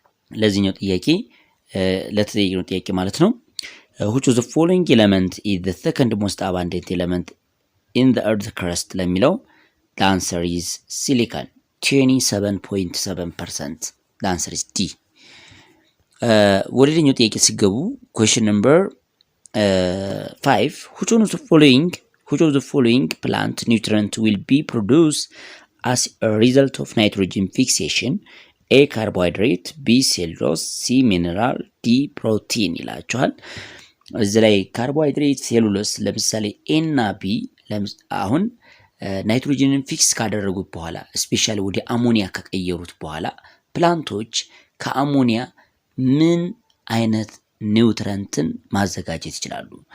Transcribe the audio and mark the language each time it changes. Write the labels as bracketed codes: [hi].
[am] ለዚህኛው ጥያቄ ለተጠየቀው ጥያቄ ማለት ነው [en] which of the following element is the second most abundant element in the earth crust [am] ለሚለው [en] the answer is silicon 27.7%. the answer is D. [am] ወደኛው ጥያቄ ሲገቡ [en] question number 5 which of the following plant nutrient will be produced as a result of nitrogen fixation? A. carbohydrate, B. cellulose, C. mineral, D. [am] protein ይላችኋል። እዚህ ላይ ካርቦሃይድሬት፣ ሴሉሎስ ለምሳሌ ኤ እና ቢ አሁን ናይትሮጅንን ፊክስ ካደረጉት በኋላ ስፔሻሊ ወደ አሞኒያ ከቀየሩት በኋላ ፕላንቶች ከአሞኒያ ምን አይነት ኒውትረንትን ማዘጋጀት ይችላሉ?